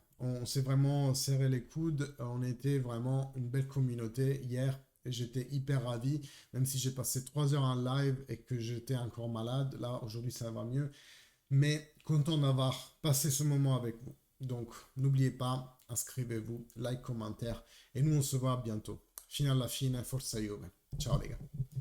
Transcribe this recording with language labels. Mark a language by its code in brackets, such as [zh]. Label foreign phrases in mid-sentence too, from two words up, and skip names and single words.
[fr] On s'est vraiment serré les coudes. On était vraiment une belle communauté hier. Et j'étais hyper ravi. Même si j'ai passé 3 heures en live et que j'étais encore malade. Là, aujourd'hui, ça va mieux. Mais content d'avoir passé ce moment avec vous. Donc, n'oubliez pas, inscrivez-vous, like, commentaire. Et nous, on se voit bientôt. [it] Fino alla fine, forza Juve. [fr] Ciao, les gars.